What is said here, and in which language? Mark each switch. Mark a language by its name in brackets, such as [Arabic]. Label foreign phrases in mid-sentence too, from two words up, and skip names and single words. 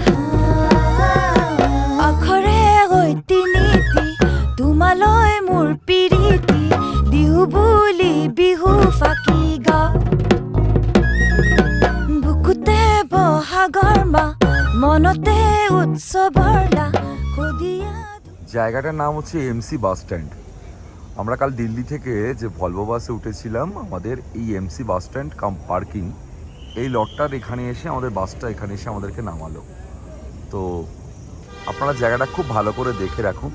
[Assamese] আখৰে গৈতি নীতি তোমালৈ মোৰ প্ৰীতি বিহু বুলি বিহু ফাকি গাওঁ বুকুতে বহাগৰ মা মনতে উৎসৱৰলা ধুদিয়া। [Bangla] জায়গাটার নাম হচ্ছে এমসি বাস স্ট্যান্ড। আমরা কাল দিল্লি থেকে যে ভলভো বাসে উঠেছিলাম, আমাদের এই এমসি বাস স্ট্যান্ড কাম পার্কিং এই লটটার এখানে এসে আমাদের বাসটা এখানে এসে আমাদেরকে নামালো। তো আপনারা জায়গাটা খুব ভালো করে দেখে রাখুন।